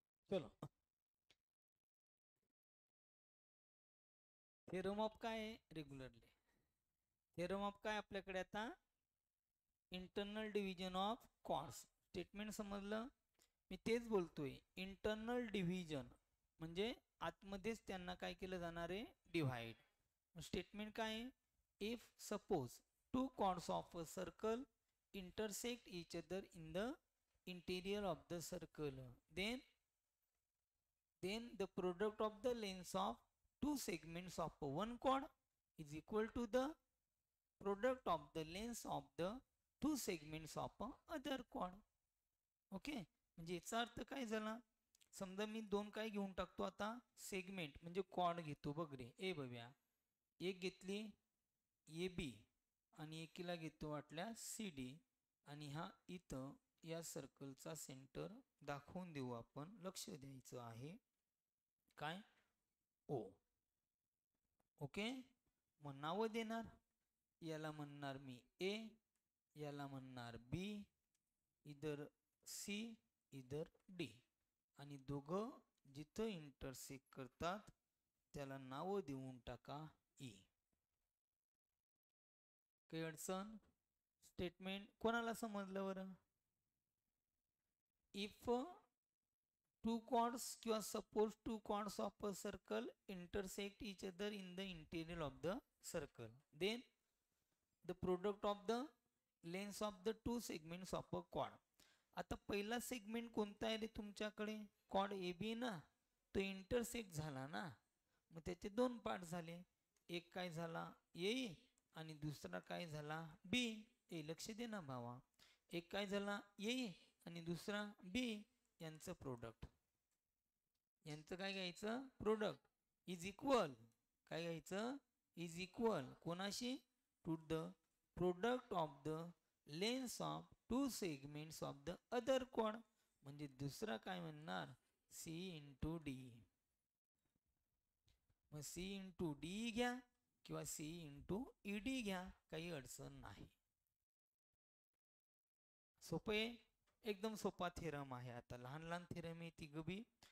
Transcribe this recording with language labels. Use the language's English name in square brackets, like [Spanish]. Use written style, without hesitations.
[Marathi] चलो, theorem of काय आहे रेग्युलरली? थेरम ऑफ काय आपल्याकडे आता? [English] Internal division of chords. [Marathi] Statement समजलं? मी तेच बोलतोय, इंटरनल डिव्हिजन म्हणजे आतमध्येच त्यांना काय केलं जाणार आहे? डिव्हाइड. स्टेटमेंट काय आहे? [English] If suppose two chords of a circle intersect each other in the interior of the circle, then the product of the lengths of two segments of one chord is equal to the product of the lengths of the two segments of other chord. [Marathi] Okay, म्हणजे याचा अर्थ काय झाला? समजा मी दोन काय घेऊन टाकतो आता? सेगमेंट म्हणजे कॉर्ड घेतो. बघ रे, ए बघूया, एक घेतली ए बी आणि एकीला घेतो वाटल्या सी डी, आणि हा इथं या सर्कलचा सेंटर दाखवून देऊ आपण. लक्ष द्यायचं आहे काय? ओ. ओके, मग नावं देणार. याला म्हणणार मी ए, याला म्हणणार बी, [Hindi] इधर सी, इधर डी, [Marathi] आणि दोघं जिथं इंटरसेक्ट करतात त्याला नावं देऊन टाका ई. काही अडचण? स्टेटमेंट कोणाला समजलं बरं? [English] if two chords [Marathi] किंवा [English] Suppose two chords of a circle intersect each other in the interior of the circle, then the product of the length of the two segments of a chord. [Marathi] आता पहिला segment कोणता आहे रे तुमच्याकडे? Chord A B ना, तो intersect झाला ना, मग त्याचे दोन पार्ट झाले. एक काय झाला? ए, आणि दुसरा काय झाला? बी. ए लक्ष दे ना भावा, एक काय झाला? ए आणि दुसरा बी, यांचं प्रोडक्ट. यांचं काय घ्यायचं? [English] Product is equal. [Marathi] काय घ्यायचं? [English] is equal [Marathi] कोणाशी? [English] To the product of the length of two segments of the other chord. [Marathi] म्हणजे दुसरा काय म्हणणार? C into D. मग सी इंटू डी घ्या किंवा सी इंटू ई डी घ्या, काही अडचण नाही. सोपे, एकदम सोपा थेरम आहे. आता लहान लहान थेरम आहे ती गबी.